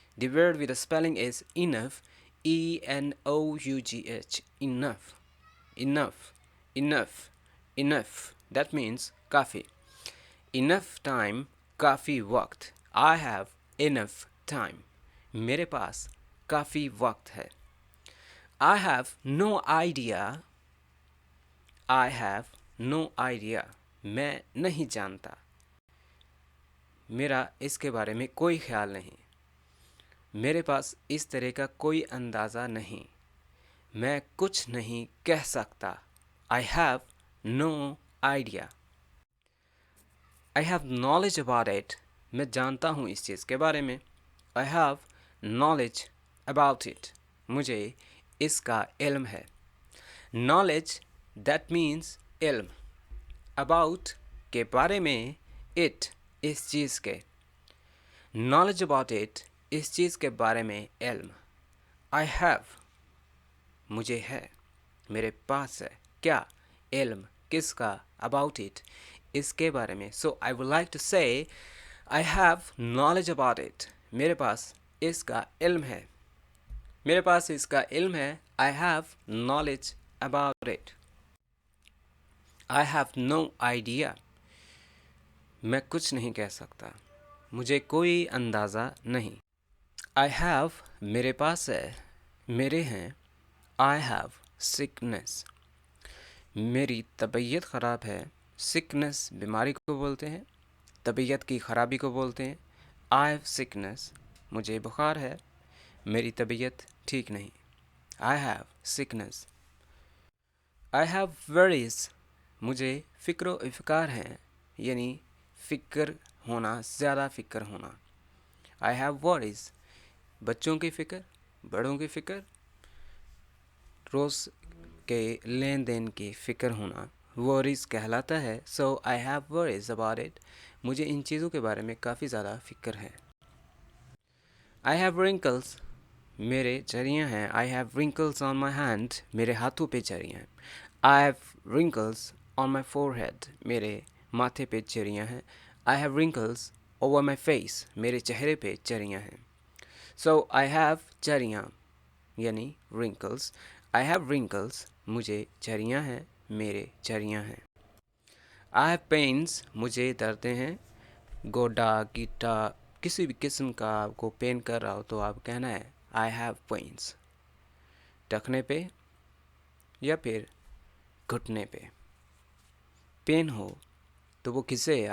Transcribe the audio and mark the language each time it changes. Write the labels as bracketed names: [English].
[English] The word with the spelling is enough. E-N-O-U-G-H. Enough. Enough. Enough. Enough. That means [Hindi] काफ़ी. [English] Enough time, [Hindi] काफ़ी वक्त. [English] I have enough time. [Hindi] मेरे पास काफ़ी वक्त है। [English] I have no idea. I have no idea. [Hindi] मैं नहीं जानता, मेरा इसके बारे में कोई ख्याल नहीं, मेरे पास इस तरह का कोई अंदाज़ा नहीं, मैं कुछ नहीं कह सकता। [English] I have no idea. I have knowledge about it. [Hindi] मैं जानता हूँ इस चीज़ के बारे में। [English] I have knowledge about it. [Hindi] मुझे इसका इल्म है। [English] Knowledge, that means इल्म। [Hindi] About, के बारे में। It, इस चीज़ के। [English] Knowledge about it, [Hindi] इस चीज़ के बारे में इल्म। [English] I have, [Hindi] मुझे है, मेरे पास है। क्या? इल्म, किसका? [English] About it, [Hindi] इसके बारे में। [English] So I would like to say I have knowledge about it. [Hindi] मेरे पास इसका इल्म है, मेरे पास इसका इल्म है। [English] I have knowledge about it. I have no idea. [Hindi] मैं कुछ नहीं कह सकता, मुझे कोई अंदाज़ा नहीं। [English] I have [Hindi] मेरे पास है, मेरे हैं. [English] I have sickness [Hindi] मेरी तबीयत ख़राब है. sickness बीमारी को बोलते हैं, तबीयत की ख़राबी को बोलते हैं. [English] I have sickness [Hindi] मुझे बुखार है, मेरी तबीयत ठीक नहीं. [English] I have sickness. I have worries [Hindi] मुझे फ़िक्र व इफ़्कार हैं, यानी फ़िक्र होना, ज़्यादा फ़िक्र होना. [English] I have worries [Hindi] बच्चों की फ़िक्र, बड़ों की फ़िक्र, रोज़ के लेन देन की फ़िक्र होना worries कहलाता है. [English] So I have worries about it. [Hindi] मुझे इन चीज़ों के बारे में काफ़ी ज़्यादा फ़िक्र है. [English] I have wrinkles [Hindi] मेरे झरियाँ हैं. [English] I have wrinkles on my hand [Hindi] मेरे हाथों पे झरियाँ हैं. [English] I have wrinkles on my forehead [Hindi] मेरे माथे पे झरियाँ हैं. [English] I have wrinkles over my face [Hindi] मेरे चेहरे पे झरियाँ हैं. [English] So I have [Hindi] झरियाँ यानी [English] wrinkles. I have wrinkles [Hindi] मुझे झरियाँ हैं, मेरे झरियाँ हैं. [English] I have pains [Hindi] मुझे दर्दें हैं. गोडा गीटा किसी भी किस्म का आपको पेन कर रहा हो तो आप कहना है I have pains. टखने पे या फिर घुटने पे पेन हो तो वो किसे है?